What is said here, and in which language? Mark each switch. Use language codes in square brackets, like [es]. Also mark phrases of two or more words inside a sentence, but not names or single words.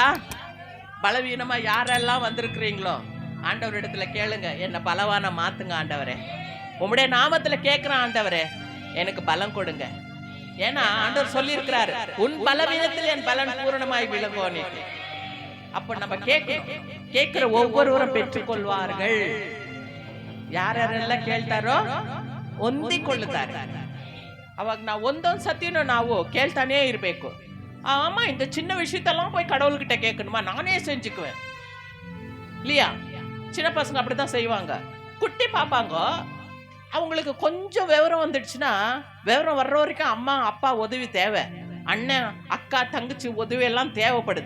[ta] பலவீனமா யாரெல்லாம் வந்திருக்கிறீங்களோ ஆண்டவர் இடத்துல கேளுங்க, என்னை பலவான மாத்துங்க ஆண்டவரே. உம்முடைய நாமத்துல கேட்கிறேன் ஆண்டவரே, எனக்கு பலம் கொடுங்க. ஏன்னா ஆண்டவர் சொல்லி இருக்கிறாரு, உன் பலவீனத்தில் என் பலன் பூரணமாய் விளங்குவோம். அப்ப நம்ம கேட்கிற ஒவ்வொருவரும் பெற்றுக்கொள்வார்கள். [kn] ಯಾರ್ಯಾರೆಲ್ಲ ಕೇಳ್ತಾರೋ ಹೊಂದಿಕೊಳ್ಳುತ್ತಾರೆ. ಅವಾಗ ನಾವು ಒಂದೊಂದು ಸತಿನೂ ನಾವು ಕೇಳ್ತಾನೇ ಇರಬೇಕು. [ta] ஆமா, இந்த சின்ன விஷயத்தெல்லாம் போய் கடவுள்கிட்ட கேட்கணுமா? நானே செஞ்சுக்குவேன் இல்லையா? சின்ன பசங்க அப்படிதான் செய்வாங்க. குட்டி பாப்பாங்க, அவங்களுக்கு கொஞ்சம் விவரம் வந்துடுச்சுன்னா, விவரம் வர்ற வரைக்கும் அம்மா அப்பா உதவி தேவை, அண்ணன் அக்கா தங்கச்சி உதவி எல்லாம் தேவைப்படுது.